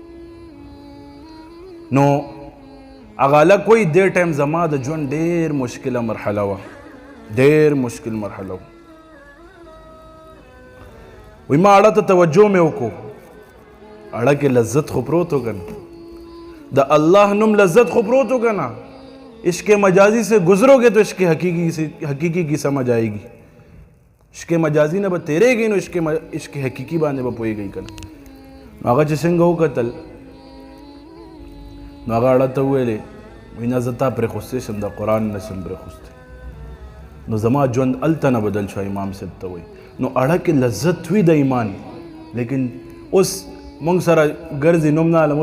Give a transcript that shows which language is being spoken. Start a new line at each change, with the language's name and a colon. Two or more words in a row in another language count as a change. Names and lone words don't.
Pashto: نو هغه هلک وایي دې ټایم زما د ژوند ډېر مشکله مرحله وه، ډېر مشکل مرحله وه. وایي ما اړه ته توجه مې وکړو، اړه کې لذت خو پروت و که نه، د الله نوم لذت خو پروت و که نه.
Urdu: عشق مجازی سے گزرو گے تو عشق حقیقی کی سمجھ آئے گی.
Pashto: عشق مجازی نه به تیرېږي نو عشق حقیقي باندې به پوهېږئ که نه. نو هغه چې څنګه وکتل، نو هغه اړه ته وویلې وایي نه زه تا پرېخوستی شم، د قرآن نه شم پرېخوستی. نو زما ژوند هلته نه بدل شو. امام صاحب ته وایي نو اړه کې لذت وي د ایمان، لیکن اوس موږ سره ګرځي نوم نه علم.